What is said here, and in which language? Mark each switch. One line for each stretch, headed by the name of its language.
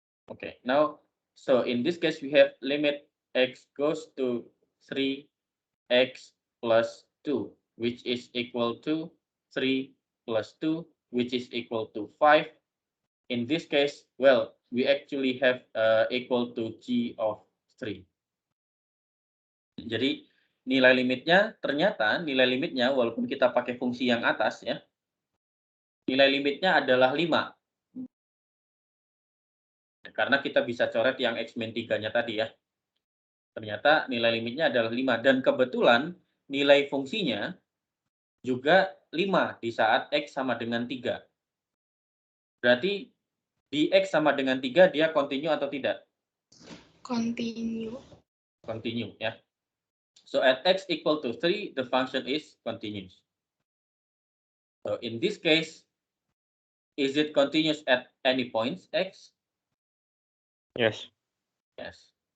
English: Okay, now, so in this case, we have limit x goes to 3x plus 2, which is equal to 3 plus 2, which is equal to 5. In this case, well, we actually have equal to g of 3.
Indonesian: Jadi nilai limitnya, ternyata nilai limitnya, walaupun kita pakai fungsi yang atas ya, nilai limitnya adalah 5. Karena kita bisa coret yang x min 3-nya tadi ya. Ternyata nilai limitnya adalah 5. Dan kebetulan nilai fungsinya juga 5 di saat x sama dengan 3. Berarti di x sama dengan 3 dia continue atau tidak? Continue.
English: Continue ya. So at x equal to 3, the function is continuous. So in this case, is it continuous at any points x? Yes. Yes.